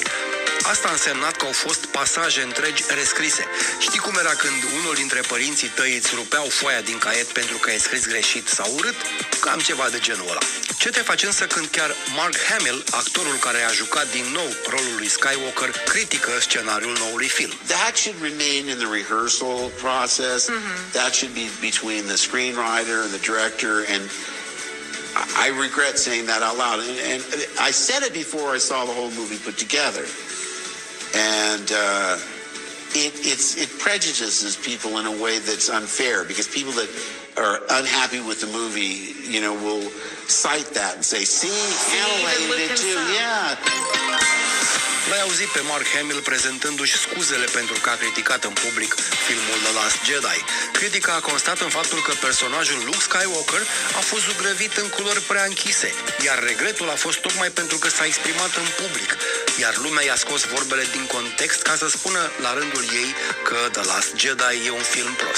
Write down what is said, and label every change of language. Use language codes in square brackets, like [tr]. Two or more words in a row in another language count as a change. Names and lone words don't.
[ro] Asta a însemnat că au fost pasaje întregi rescrise. Știi cum era când unul dintre părinții tăi îți rupeau foaia din caiet pentru că ai scris greșit sau urât? Cam ceva de genul ăla. Ce te faci însă când chiar Mark Hamill, actorul care a jucat din nou rolul lui Skywalker, critică scenariul noului film? [en] That should remain in the rehearsal process. That should be between the screenwriter and the director, and I regret saying that out loud. And I said it before I saw the whole movie put together. And it prejudices people in a way that's unfair, because people that are unhappy with the movie, you know, will cite that and say, see, Hamill hated it too. Yeah. [ro] L-ai auzit pe Mark Hamill prezentându-și scuzele pentru că a criticat în public filmul The Last Jedi. Critica a constat în faptul că personajul Luke Skywalker a fost zugrăvit în culori prea închise, iar regretul a fost tocmai pentru că s-a exprimat în public, iar lumea i-a scos vorbele din context ca să spună la rândul ei că The Last Jedi e un film prost.